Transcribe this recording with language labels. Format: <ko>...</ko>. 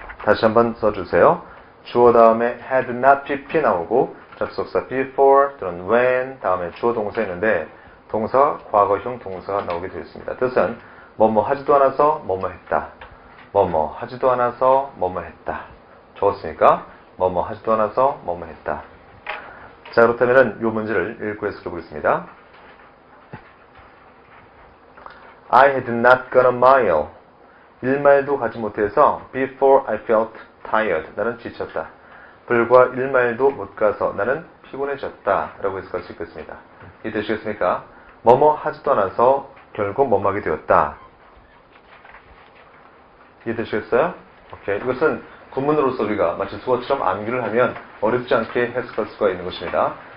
<ko>다시 한번 써주세요. 주어 다음에 had not pp 나오고 접속사 before 또는 when 다음에 주어 동사 있는데 동사 과거형 동사가 나오게 되어 있습니다. 뜻은 뭐뭐 하지도 않아서 뭐뭐 했다. 뭐뭐 하지도 않아서 뭐뭐 했다. 적었으니까 뭐뭐 하지도 않아서 뭐뭐 했다. 자, 그렇다면 이 문제를 읽고 해석해 보겠습니다.</ko> <en>I had not gone a mile.</en> <ko>1마일도 가지 못해서</ko> <en>before I felt tired.</en> <ko>나는 지쳤다. 불과 1마일도 못 가서 나는 피곤해졌다. 라고 해석할 수 있겠습니다. 이해되시겠습니까? 뭐뭐 하지도 않아서 결국 뭐뭐 하게 되었다. 이해되시겠어요? 오케이. 이것은 구문으로서 우리가 마치 수어처럼 암기를 하면 어렵지 않게 해석할 수가 있는 것입니다.</ko>